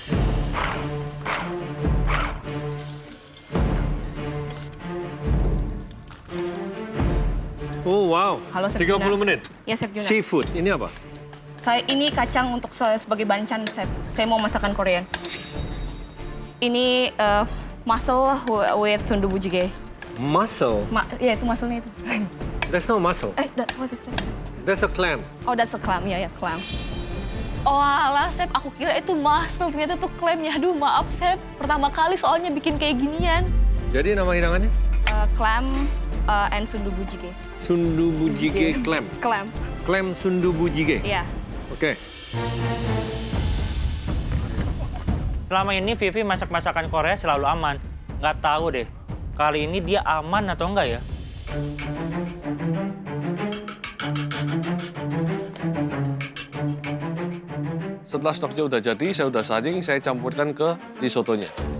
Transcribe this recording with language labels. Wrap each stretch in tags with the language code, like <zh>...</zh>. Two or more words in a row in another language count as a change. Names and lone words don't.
<en>Oh wow,</en> <id>Halo, Chef 30 Juna. menit. Ya, Chef Juna. Seafood, ini apa? Ini kacang untuk sebagai banchan, Chef. Saya mau masakan Korean. Ini</id> <en>mussel with</en> <ko>순두부 찌개.</ko> <id>Mussel? Ya, itu mussel-nya itu.</id> <en>There's no mussel. What is that? There's a clam. Oh, that's a clam.</en> <id>Ya, clam. Oh alah, Chef. Aku kira itu mussel. Ternyata itu clam. Ya, aduh, maaf, Chef. Pertama kali soalnya bikin kayak ginian. Jadi nama hidangannya?</id> <en>Clam and</en> <ko>순두부 찌개. 순두부 찌개 clam. Clam. Clam 순두부 찌개.</ko> <id>Iya. Oke. Selama ini Vivi masak-masakan Korea selalu aman. Nggak tahu deh, kali ini dia aman atau enggak ya? Setelah stoknya udah jadi, saya udah saring, saya campurkan ke risottonya.</id>